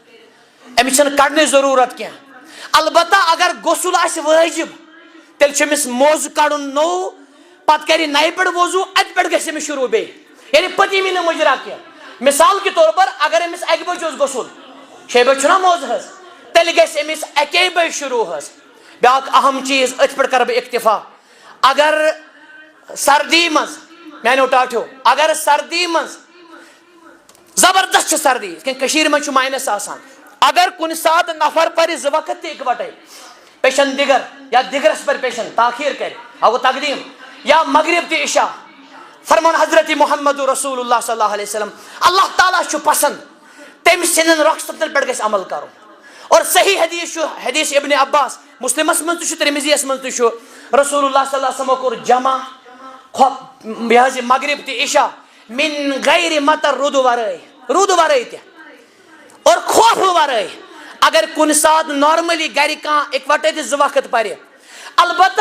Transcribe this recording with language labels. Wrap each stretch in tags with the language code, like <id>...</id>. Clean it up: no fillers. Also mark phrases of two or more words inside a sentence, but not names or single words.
<ks>أمِس چھنہٕ کڑنٕچ ضروٗرت کینٛہہ البتہ اگر غسل آسہِ وٲجِب تیٚلہِ چھُ أمِس موزٕ کڑُن نوٚو پتہٕ کرِ نَیہِ پٮ۪ٹھ وضوٗ اَتہِ پٮ۪ٹھ گژھِ أمِس شروٗع بیٚیہِ یعنی پتہٕ یی نہٕ مُجرا کینٛہہ</ks> <ur>مثال کے طور پر</ur> <ks>اگر أمِس 1 بجہِ اوس گژھُن 6 بجہِ چھُنہ موزٕ حظ تیٚلہِ گژھِ أمِس 1 بجہِ شروٗع حظ بیٛاکھ اہم چیٖز أتھۍ پٮ۪ٹھ کرٕ بہٕ اکتفا اگر سردی منٛز میانیو ٹاٹھیو اگر سردی منٛز زبردست چھِ سردی یِتھ کٔنۍ کٔشیٖرِ منٛز چھُ ماینس آسان اگر کُنہِ ساتہٕ نفر پرِ 2 وقت تہِ اِکوٹے پیشن دِگر یا دِگرس پر پیشن تاخیر کرِ اگو تقدیٖم یا مغرب تہِ عشاء فرمان حضرت محمد رسول اللہ</ks> <ar>صلی اللہ علیہ وسلم</ar> <ks>اللہ تعالیٰ چھُ پسند تٔمۍ سٕنٛدٮ۪ن رۄخصتن پٮ۪ٹھ گژھِ عمل کرُن اور صحیح حدیث چھُ حدیث ابن عباس مسلمس منٛز تہِ چھُ ترمذیَس منٛز تہِ چھُ رسول اللہ</ks> <ar>صلی اللہ علیہ وسلمو</ar> <ks>کوٚر جمع یہِ حظ یہِ مغرب تہِ عشاء</ks> <ar>من غیر مطر</ar> <ks>روٗدٕ ورٲے تہِ اور خوفہٕ ورٲے اگر کُنہِ ساتہٕ نارملی گرِ کانٛہہ اِکوٹے تہِ 2 وقت پرِ البتہ</ks>